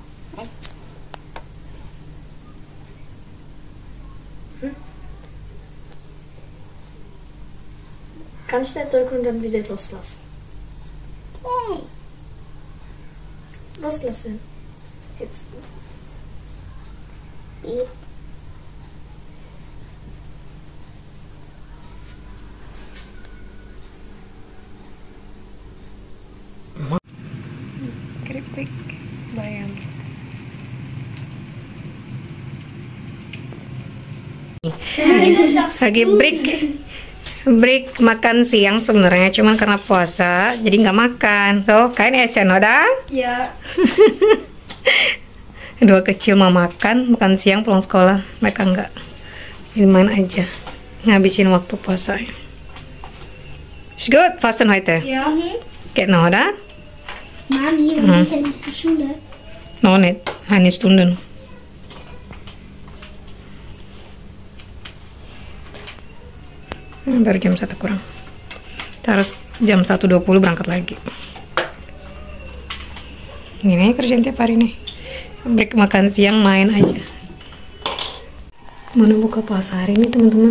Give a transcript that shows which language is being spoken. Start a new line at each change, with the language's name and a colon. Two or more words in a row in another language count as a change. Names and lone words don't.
German: Ganz schnell drücken und dann wieder loslassen. Okay. Loslassen. Jetzt. Beep.
Indonesian: Keripik bayam. Lagi break makan siang sebenarnya, cuman karena puasa jadi nggak makan. Tuh kain esen udah? Ya. Dua kecil mau makan siang pulang sekolah, mereka nggak, ini main aja ngabisin waktu puasa.
German: Ist gut, fasten heute? Ja. Geht noch, oder? Mami, wann gehe ich denn zur Schule? Noch nicht, eine Stunde.
Indonesian: Baru jam 1 kurang. Terus jam 1.20 berangkat lagi. Ini kerjaan tiap hari nih. Break makan siang main aja. Mau buka puasa hari ini teman-teman.